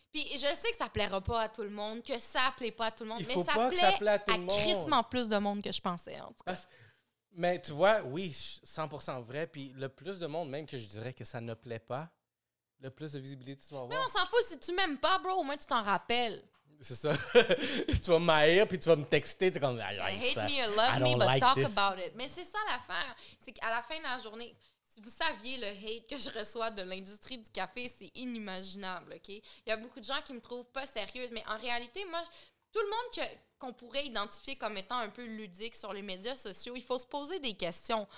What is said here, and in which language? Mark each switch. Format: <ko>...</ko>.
<fr>Puis je sais que ça plaira pas à tout le monde, que ça plaît pas à tout le monde, mais ça plaît à crissement plus de monde que je pensais, en tout cas. Mais tu vois, oui, 100% vrai. Puis le plus de monde, même que je dirais que ça ne plaît pas, le plus de visibilité tu vas avoir. Mais on s'en fout, si tu m'aimes pas, bro, au moins tu t'en rappelles. C'est ça. Tu vas m'haïr, puis tu vas me texter. Tu es comme,</fr> <en>hate me or love me, but talk about it.</en> <fr>Mais c'est ça l'affaire. C'est qu'à la fin de la journée, si vous saviez le hate que je reçois de l'industrie du café, c'est inimaginable, OK? Il y a beaucoup de gens qui me trouvent pas sérieuse, mais en réalité, moi, tout le monde qu'on pourrait identifier comme étant un peu ludique sur les médias sociaux, il faut se poser des questions.</fr>